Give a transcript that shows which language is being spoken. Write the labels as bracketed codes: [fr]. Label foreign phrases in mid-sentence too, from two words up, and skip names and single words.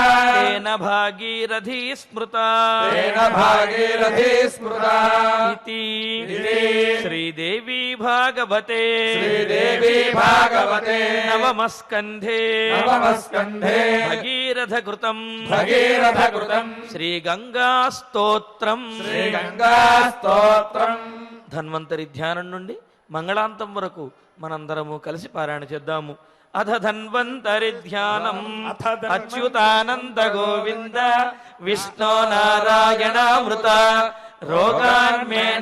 [sa] तेन भागीरथी स्मृता तेन भागीरथी स्मृता इति इति श्रीदेवी भागवते श्रीदेवी भागवते नवमस्कन्धे नवमस्कन्धे भगीरथकृतम् भगीरथकृतम् శ్రీగంగాస్తోత్రం శ్రీగంగాస్తోత్రం [te] ధన్వంతరి ధ్యానం నుండి మంగళాంతం వరకు మనందరము కలిసి పారాయణ చేద్దాము. [sa] అథ ధన్వంతరి ధ్యానం అచ్యుతానంద గోవింద విష్ణో నారాయణామృత రోగాన్ మే